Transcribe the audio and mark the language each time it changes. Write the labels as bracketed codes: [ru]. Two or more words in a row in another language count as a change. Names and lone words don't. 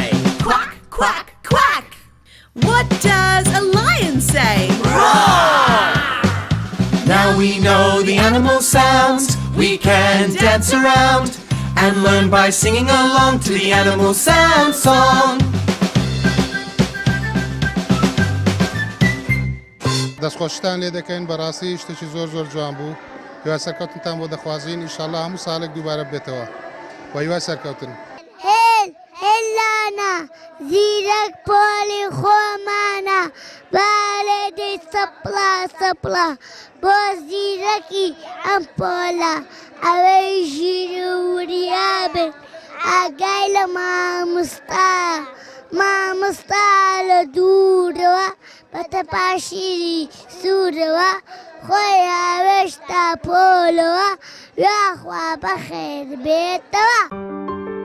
[en] Quack, quack, quack. What does a lion say? Roar! Now we know the animal sounds. We can dance around and learn by singing along to the animal sound song. [ckb] دەستخۆشتان لێ دەکەین بەڕاستی شتێکی زۆر زۆر جوان بوو هیوای سەرکەوتنتان بۆ دەخوازین ئینشاءڵڵا هەموو ساڵێک دووبارە بێتەوە و هیوای سەرکەوتن هێل هێلا جوانە زیرەک پۆلی خۆمانە بالێدەی سەپڵا سەپڵا بۆ زیرەکی ئەم پۆلە ئەوەی ژیر و وریابێ ئاگای لە مامۆستا لە دوورەوە بە تەپاشیری سوورەوە خۆی هاوێشتا پۆلەوە یاخوا بەخێر بێتەوە.